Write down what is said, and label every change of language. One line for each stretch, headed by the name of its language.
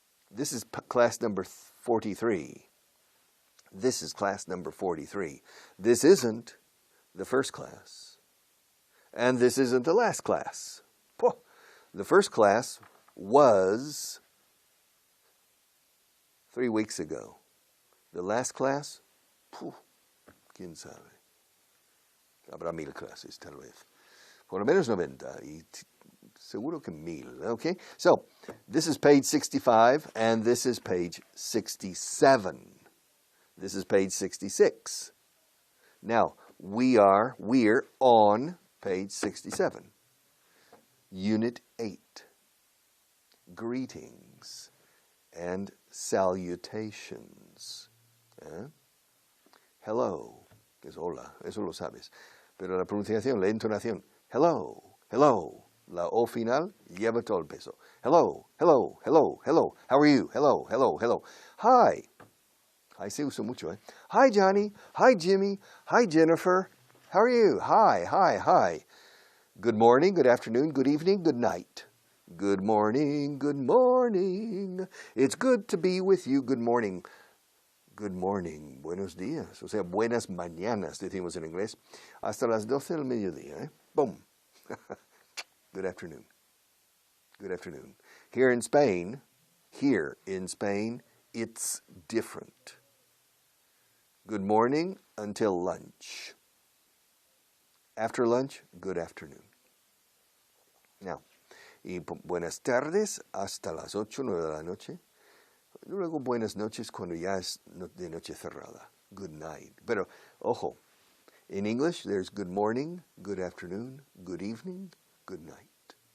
English: This is class number 43. This is class number 43. This isn't the first class. And this isn't the last class. The first class was 3 weeks ago. The last class,
Spanish: quién sabe. Habrá 1000 clases, tal vez. Por lo menos 90, y seguro que 1000, okay?
English: So, this is page 65, and this is page 67. This is page 66. Now, we're on page 67. Unit 8. Greetings and salutations.
Spanish: Hello, es hola, eso lo sabes. Pero la pronunciación, la entonación,
English: hello, hello.
Spanish: La O final lleva todo el peso.
English: Hello, hello, hello, hello. How are you? Hello, hello, hello. Hi. Hi
Spanish: se usa mucho, eh?
English: Hi, Johnny. Hi, Jimmy. Hi, Jennifer. How are you? Hi, hi, hi. Good morning, good afternoon, good evening, good night. Good morning, good morning. It's good to be with you. Good morning. Good morning,
Spanish: buenos días. O sea, buenas mañanas, decimos en inglés. Hasta las 12 del mediodía, eh?
English: Boom. Good afternoon. Good afternoon. Here in Spain, it's different. Good morning until lunch. After lunch, good afternoon. Now,
Spanish: y buenas tardes hasta las 8, 9 de la noche. Luego buenas noches cuando ya es de noche cerrada.
English: Good night.
Spanish: Pero, ojo,
English: in English there's good morning, good afternoon, good evening, good night.